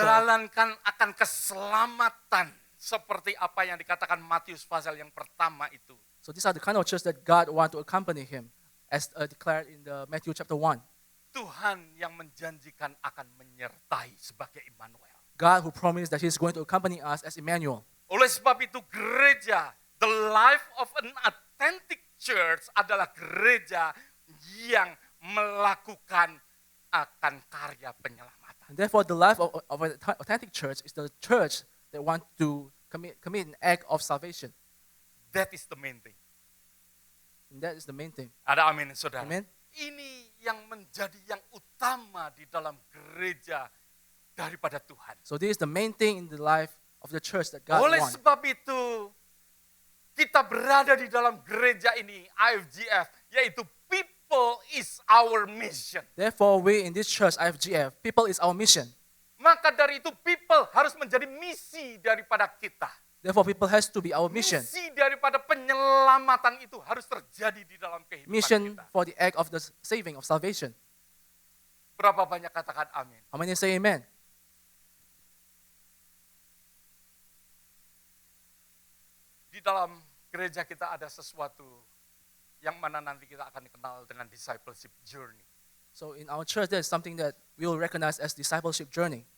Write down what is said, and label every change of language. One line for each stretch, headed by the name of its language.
Indonesian: menjalankan akan keselamatan seperti apa yang dikatakan Matius pasal yang pertama itu.
English: so these are the kind of church that God want to accompany him, as declared in the Matthew chapter 1.
Indonesian: Tuhan yang menjanjikan akan menyertai sebagai Immanuel.
English: God who promised that he's going to accompany us as Emmanuel.
Indonesian: Oleh sebab itu gereja,
English: the life of an authentic church
Indonesian: adalah gereja yang melakukan akan karya penyelamatan.
English: And therefore the life of an authentic church is the church that want to commit an act of salvation. That is the main thing. And that is the main thing.
Indonesian: Ada amin, saudara.
English: Amen.
Indonesian: Ini yang menjadi yang utama di dalam gereja daripada Tuhan.
English: So this is the main thing in the life of the church that God
Indonesian: Oleh
English: wants.
Indonesian: sebab itu, kita berada di dalam gereja ini, IFGF, yaitu
English: people is our mission. Therefore, we in this church, IFGF, people is our mission.
Indonesian: Maka dari itu people harus menjadi misi daripada kita.
English: Therefore, people has to be our mission.
Indonesian: Misi daripada penyelamatan itu harus terjadi di dalam kehidupan
English: Mission
Indonesian: kita.
English: for the act of the saving, of salvation.
Indonesian: Berapa banyak katakan amin?
English: How many say amen?
Indonesian: Di dalam gereja kita ada sesuatu yang mana nanti kita akan dikenal dengan discipleship journey.
English: So in our church, there's something that we will recognize as discipleship journey.